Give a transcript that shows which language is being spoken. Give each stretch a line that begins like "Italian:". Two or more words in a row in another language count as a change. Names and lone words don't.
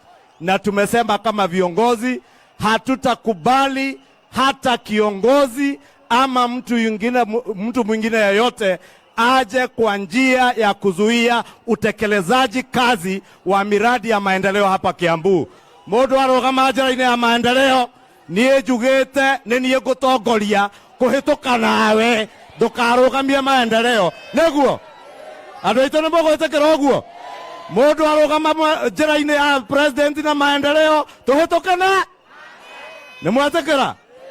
Swahili: Na tumesema kama viongozi hatutakubali hata kiongozi ama mtu mwingine yeyote aje kwa njia ya kuzuia utekelezaji kazi wa miradi ya maendeleo hapa Kiambu.
Kikuyu: Mundu arugama njira-ini ya maendeleo, nie njugite ni nie ngutongoria kuhituka nawe, ndukarugamie maendeleo. Niguo andu aitu ni mugwitikira uguo? Mundu arugama njira-ini ya president na maendeleo tuhituke na ni mwatikira?